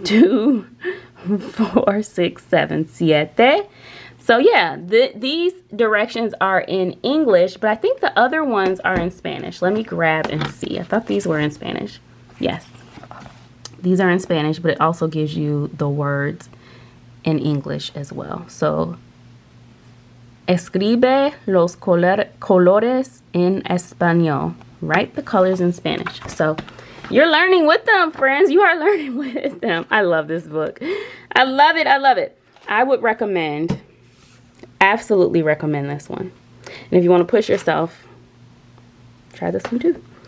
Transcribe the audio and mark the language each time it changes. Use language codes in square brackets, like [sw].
[en] 2, 4, 6, 7, siete. So yeah, these directions are in English, but I think the other ones are in Spanish. Let me grab and see. I thought these were in Spanish. Yes, these are in Spanish, but it also gives you the words in English as well. [es] So, escribe los colores en español. [en] Write the colors in Spanish. So, you're learning with them, friends. You are learning with them. I love this book. I love it. I love it. I would recommend, absolutely recommend this one. And if you want to push yourself, try this one too.